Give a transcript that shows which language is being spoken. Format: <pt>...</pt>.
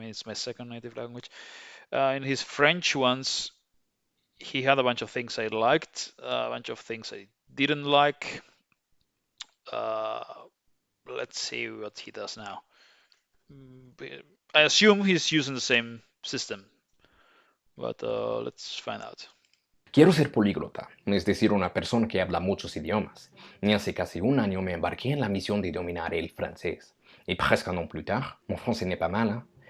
<en>I mean, it's my second native language. In his French ones, he had a bunch of things I liked, a bunch of things I didn't like. Uh, let's see what he does now. I assume he's using the same system, but let's find out.</en> <es>Quiero ser políglota, es decir, una persona que habla muchos idiomas. Y hace casi un año me embarqué en la misión de dominar el francés.</es> <fr>Y presque un an plus tard, mon français n'est pas mal, hein?</fr>